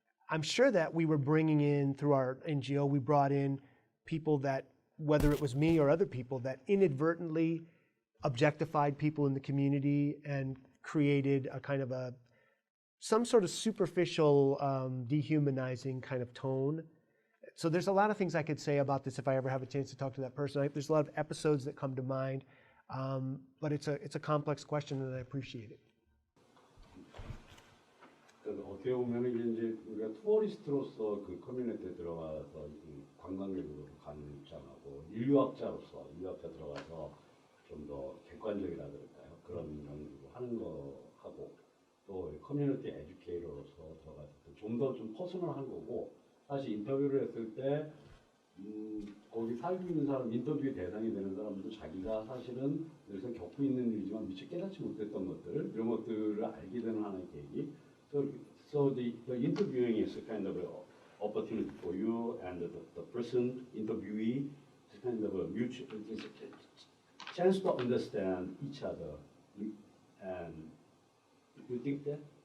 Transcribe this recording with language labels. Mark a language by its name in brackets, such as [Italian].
[English] I'm sure that we were bringing in, through our NGO, we brought in people that, whether it was me or other people, that inadvertently objectified people in the community and created a kind of some sort of superficial, dehumanizing kind of tone. So there's a lot of things I could say about this if I ever have a chance to talk to that person. There's a lot of episodes that come to mind. But it's a complex question, and I appreciate it. [Korean] 어떻게 보면 이제 우리가 투어리스트로서 그 커뮤니티에 들어가서 관광객으로 가는 입장하고 인류학자 들어가서 좀 더 객관적이라 그럴까요? 그런 연구도 하는 거하고 또 커뮤니티 에듀케이터로서 들어가서 좀 더 퍼스널한 거고 사실 인터뷰를 했을 때 거기 살고 있는 사람, 인터뷰의 대상이 되는 사람도 자기가 사실은 늘 겪고 있는 일이지만 미처 깨닫지 못했던 것들, 이런 것들을 알게 되는 하나의 계기. [English] So the interviewing is a kind of an opportunity for you and the person interviewee. It's kind of a mutual, it's a chance to understand each other. And you think that?